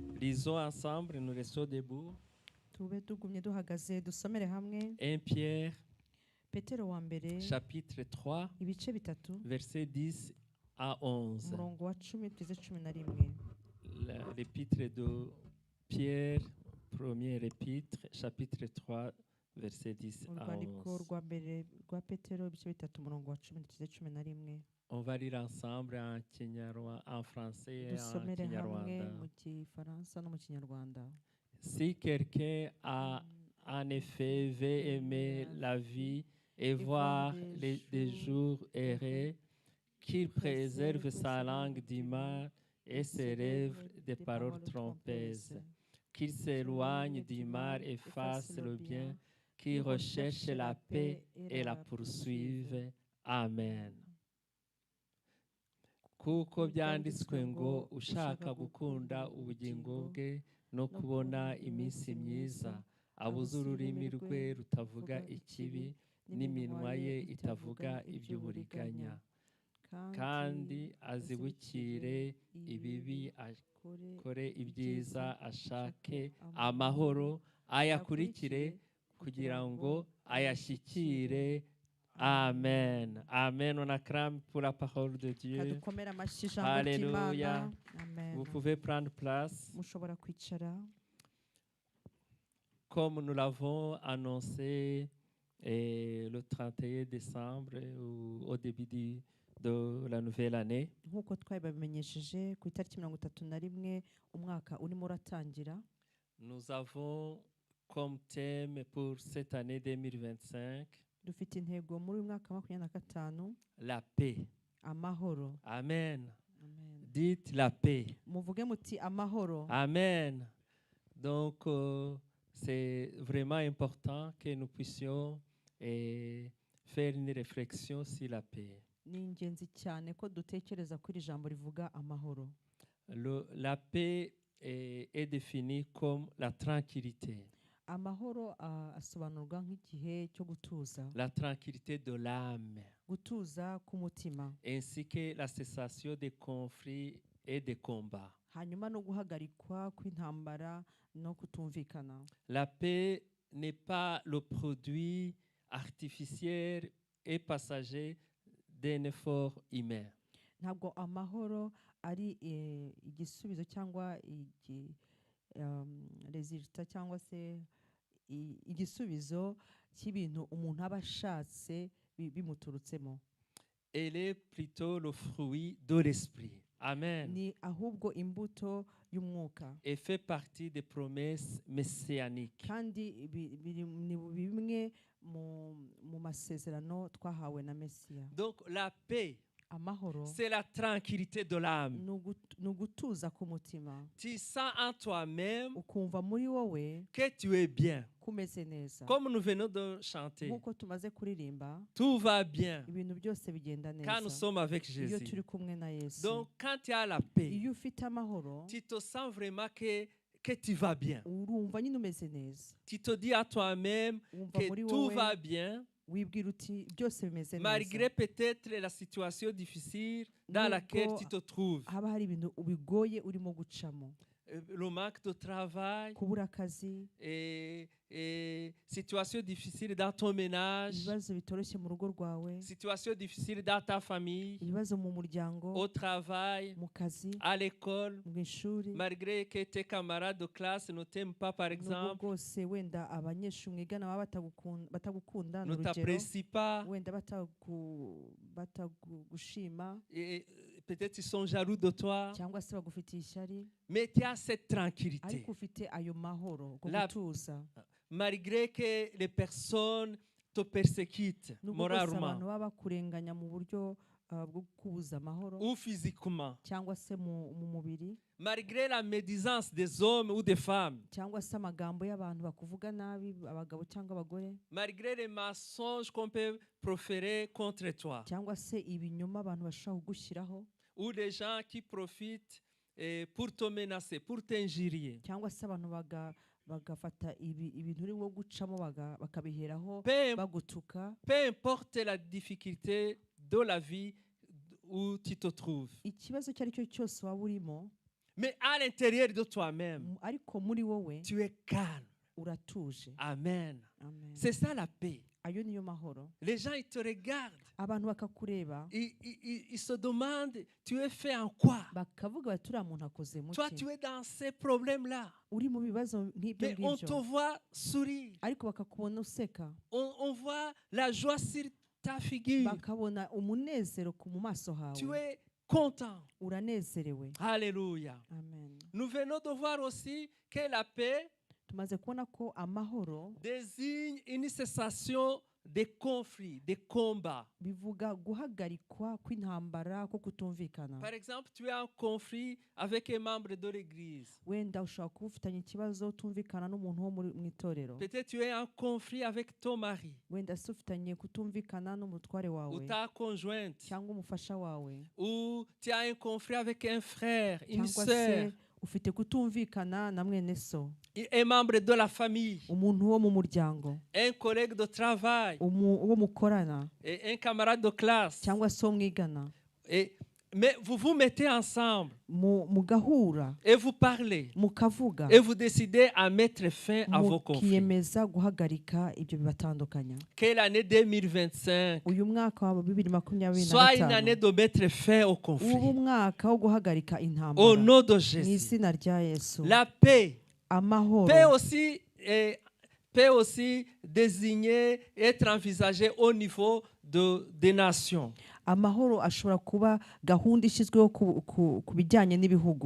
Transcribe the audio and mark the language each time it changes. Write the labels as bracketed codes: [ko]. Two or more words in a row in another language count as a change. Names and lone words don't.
[fr] Lisons ensemble, nous restons debout. [rw] tube tugumye duhagaze dusomere hamwe [fr] 1 Pierre, [rw] Petero wa mbere [fr] chapitre 3, [rw] ibice bitatu [fr] versets 10 à 11. [rw] umurongo wa 10 tugeze 11. [fr] L'épître de Pierre, premier épître, chapitre 3, verset 10 à [rw] urwandiko 11. rwa mbere rwa Petero ibice bitatu umurongo wa 10 tugeze 11. [fr] On va lire ensemble en français et en [rw] dusomere hamwe [fr] kinyarwanda. [rw] mu gifaransa no mu kinyarwanda. [fr] Si quelqu'un a en effet veut aimer la vie et voir des jours heureux, qu'il préserve sa langue du mal et ses lèvres des paroles trompeuses, qu'il s'éloigne du mal et fasse le bien, qu'il recherche la paix et la poursuive. Amen. [rw] Kuko byanditswe ngo ushaka gukunda ubugingo bwe no kubona iminsi myiza abuze ururimi rwe rutavuga ikibi n'iminwa ye itavuga iby'uburiganya, kandi azibukire ibibi akore ibyiza ashake amahoro ayakurikire kugira ngo ayashyikire. Amen. Amen. [fr] On acclame pour la parole de Dieu. [rw] kadukomera amashyi ijambo [fr] Alléluia. [rw] ry'Imana. Amen. [fr] Vous pouvez prendre place. [rw] mushobora kwicara. [fr] Comme nous l'avons annoncé le 31 décembre au début de la nouvelle année, [rw] nk'uko twabimenyesheje ku itariki 31 umwaka urimo uratangira, [fr] nous avons comme thème pour cette année 2025 [rw] dufite intego muri uyu mwaka wa 2025 [fr] la paix. [rw] amahoro. Amen. Amen. [fr] Dites la paix. [rw] muvuge muti amahoro. Amen. [fr] Donc, c'est vraiment important que nous puissions faire une réflexion sur la paix. [rw] ni ingenzi cyane ko dutekereza kuri ijambo rivuga amahoro. [fr] La paix est définie comme la tranquillité. [rw] amahoro asobanurwa nk'igihe cyo gutuza, [fr] La tranquillité de l'âme, [rw] gutuza k'umutima, [fr] ainsi que la cessation des conflits et des combats. [rw] hanyuma no guhagarikwa kw'intambara no kutumvikana. [fr] La paix n'est pas le produit artificiel et passager d'un effort humain. [rw] ntabwo amahoro ari igisubizo cyangwa resulta cyangwa se igisubizo cy'ibintu umuntu aba ashatse bimuturutsemo. [fr] Elle est plutôt le fruit de l'esprit. Amen. [rw] ni ahubwo imbuto y'umwuka, [fr] Et fait partie des promesses messianiques. [rw] kandi ni bimwe mu masezerano twahawe na Mesiya. [fr] Donc la paix, [rw] amahoro [fr] c'est la tranquillité de l'âme. [rw] ni ugutuza k'umutima, [fr] Tu sens en toi-même [rw] ukumva muri wowe [fr] que tu es bien. [rw] kumeze neza. [fr] Comme nous venons de chanter, [rw] nk'uko tumaze kuririmba, [fr] tout va bien [rw] ibintu byose bigenda [fr] quand nous [rw] neza [fr] sommes avec [rw] iyo [fr] Jésus. [rw] turi kumwe na Yesu. [fr] Donc quand tu as la paix, [rw] iyo ufite amahoro [fr] tu te sens vraiment que tu vas bien. [rw] urumva nyine umeze neza, [fr] Tu te dis à toi-même [rw] wumva [fr] que [rw] muri [fr] tout [rw] wowe [fr] va bien, [rw] wibwira uti byose bimeze [fr] malgré [rw] neza, [fr] peut-être la situation difficile dans laquelle tu te trouves. [rw] haba hari ibintu bigoye urimo gucamo, [fr] Le manque de travail, [rw] kubura akazi, [fr] et situation difficile dans ton ménage, [rw] ibibazo bitoroshye mu rugo rwawe, [fr] situation difficile dans ta famille, [rw] ibibazo mu muryango, [fr] au travail, [rw] mu kazi, [fr] à l'école, [rw] mu ishuri. [fr] malgré que tes camarades de classe ne t'aiment pas, par [rw] nubwo [fr] exemple, [rw] bwose wenda abanyeshuri mwigana baba batagukunda, [fr] ne [rw] n'urugero [fr] t'apprécient pas, [rw] wenda batagushima, [fr] et peut-être ils sont jaloux de toi, [rw] cyangwa se bagufitiye ishyari, [fr] mais tu as cette tranquillité. [rw] ariko ufite ayo mahoro go [fr] La- [rw] gutuza. [fr] Malgré que les personnes te persécutent [rw] nubwo bwose abantu [fr] moralement [rw] baba bakurenganya mu buryo bwo kubuza amahoro [fr] ou physiquement, [rw] cyangwa se mu mubiri, [fr] malgré la médisance des hommes ou des femmes, [rw] cyangwa se amagambo y'abantu bakuvuga nabi, abagabo cyangwa abagore, [fr] malgré les mensonges qu'on peut proférer contre toi, [rw] cyangwa se ibinyoma abantu bashobora kugushyiraho, [fr] ou des gens qui profitent pour te menacer, pour t'injurier. [rw] cyangwa se abantu bagafata ibintu urimo gucamo bakabiheraho [fr] Peu [rw] bagutuka. [fr] importe la difficulté de la vie où tu te trouves, [rw] ikibazo icyo ari cyo cyose waba urimo, [fr] Mais à l'intérieur de toi-même, [rw] ariko muri wowe [fr] tu es calme. [rw] uratuje. Amen. Amen. [fr] C'est ça la paix. [rw] Ayo niyo mahoro. [fr] Les gens, ils te regardent. [rw] Abantu bakakureba [fr] Ils se demandent, tu es fait en quoi? [rw] bakavuga bati uriya muntu akoze mu [fr] Toi, [rw] ki? [fr] tu es dans ces problèmes-là. [rw] uri mu bibazo nk'ibyo [fr] Mais on te [rw] ngibyo [fr] voit sourire. [rw] ariko bakakubona useka, [fr] On voit la joie sur ta figure. [rw] bakabona umunezero mu maso [fr] Tu [rw] hawe, [fr] es content. [rw] uranezerewe. Alléluia. Amen. [fr] Nous venons de voir aussi que la paix [rw] Tumaze kubona ko amahoro [fr] désigne une cessation des conflits, des combats. [rw] bivuga guhagarikwa kw'intambara ko kutumvikana. [fr] Par exemple, tu es en conflit avec un membre de l'église. [rw] Wenda ushobora kuba ufitanye ikibazo utumvikana n'umuntu wo mu itorero, [fr] Peut-être tu es en conflit avec ton mari [rw] wenda se ufitanye kutumvikana n'umutware [fr] ou [rw] wawe [fr] ta conjointe. [rw] cyangwa umufasha wawe, [fr] Ou tu as un conflit avec un frère, une [rw] cyangwa [fr] sœur, [rw] se ufite kutumvikana na mwene so, [fr] un membre de la famille, [rw] umuntu wo mu muryango, [fr] un collègue de travail, [rw] uwo mukorana [fr] et un camarade de classe. [rw] cyangwa se uwo mwigana, [fr] Mais vous vous mettez ensemble [rw] mugahura [fr] et vous parlez [rw] mukavuga [fr] et vous décidez à mettre fin à vos conflits. [rw] mukiyemeza guhagarika ibyo bibatandukanya. [fr] Que l'année 2025 [rw] Uyu mwaka wa 2025 [fr] soit une année de mettre fin au conflit. [rw] ubu mwaka wo guhagarika [fr] Au [rw] intambara [fr] nom de [rw] mu [fr] Jésus. [rw] izina rya Yesu. [fr] La paix [rw] Amahoro [fr] peut aussi désigner, être envisagée au niveau des nations. [rw] Amahoro ashobora kuba gahunda ishyizweho ku bijyanye n'ibihugu,